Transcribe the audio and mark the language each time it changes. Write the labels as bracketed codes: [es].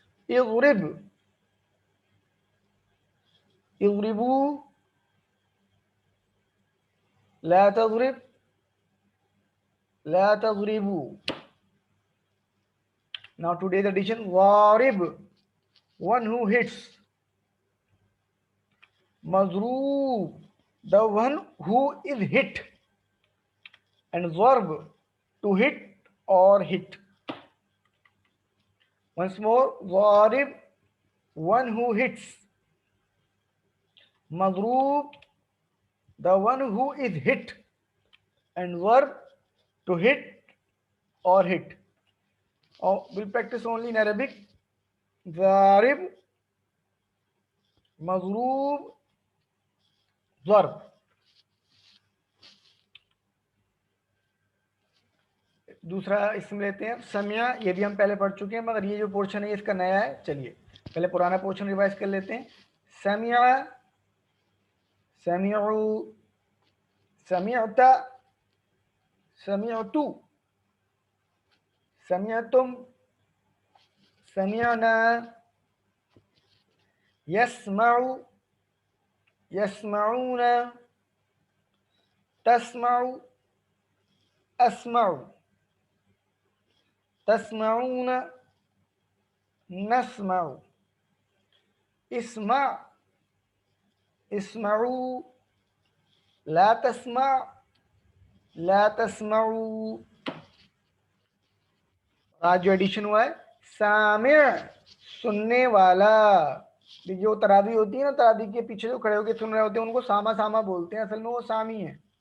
[ar] اضرب اضربوا لا تضرب لا تضربوا. [en] Now today's addition. ضارب, one who hits. مضروب, the one who is hit. And ضرب, to hit or hit. Once more. ضارب, one who hits. مضروب, the one who is hit. And verb, to hit or hit. We'll practice only in Arabic. [ar] ضارب مضروب ضرب. [ur] دوسرا اسم لیتے ہیں سمیا. یہ بھی ہم پہلے پڑھ چکے ہیں مگر یہ جو پورشن ہے اس کا نیا ہے. چلیے پہلے پرانا پورشن ریوائز کر لیتے ہیں. [ar] سمیا, سمعوا, سمعت, سمعتو, سمعتم, سمعنا. يسمع, يسمعون, تسمع, أسمع, تسمعون, نسمع. اسمع, اسمعوا, لا تسمع, لا تسمعوا. [ur] آج جو ایڈیشن ہوا ہے سامع, سننے والا. جو تراوی ہوتی ہے نا, تراوی کے پیچھے جو کھڑے ہو کے سن رہے ہوتے ہیں ان کو ساما ساما بولتے ہیں, اصل میں وہ سامی ہے.